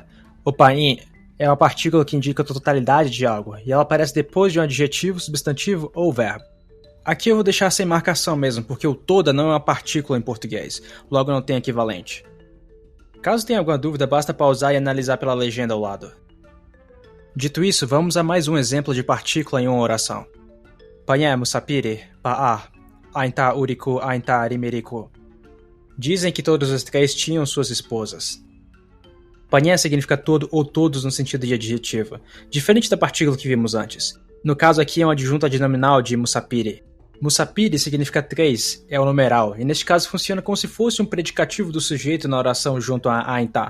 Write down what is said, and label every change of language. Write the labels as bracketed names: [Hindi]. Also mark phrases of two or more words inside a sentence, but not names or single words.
[Portuguese] Opain é uma partícula que indica a totalidade de algo, e ela aparece depois de um adjetivo, substantivo ou verbo. Aqui eu vou deixar sem marcação mesmo, porque o toda não é uma partícula em português, logo não tem equivalente. Caso tenha alguma dúvida, basta pausar e analisar pela legenda ao lado. Dito isso, vamos a mais um exemplo de partícula em uma oração. [Nheengatu] Panhé musapiri, pa'a, ainta uriku, ainta rimeriku. [Portuguese] Dizem que todos os três tinham suas esposas. Panhé significa todo ou todos no sentido de adjetivo, diferente da partícula que vimos antes. No caso aqui é um adjunto adnominal de musapiri. Musapiri significa três, é o numeral, e neste caso funciona como se fosse um predicativo do sujeito na oração junto a ainta.